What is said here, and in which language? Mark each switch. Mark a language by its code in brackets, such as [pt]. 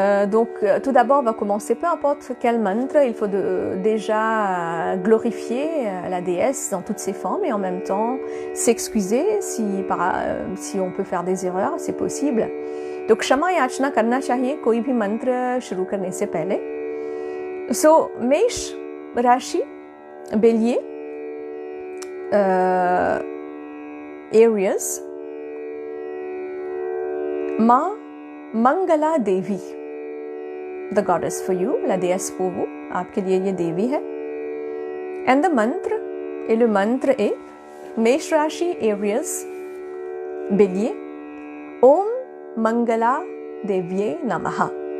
[fr] Donc, tout d'abord, on va commencer, peu importe quel mantra, il faut déjà glorifier la déesse dans toutes ses formes et en même temps s'excuser si on peut faire des erreurs, c'est possible. [hi] तो क्षमा याचना करना चाहिए कोई भी मंत्र शुरू करने से पहले. सो मेष राशि, bélier, Aries, माँ मंगला देवी, [en] the goddess for you, [fr] la déesse pour vous, [hi] आपके लिए ये देवी है. [en] And the mantra, [fr] et le मंत्र est मेष राशि, Aries, bélier, [sa] ओम Mangala Devye Namaha.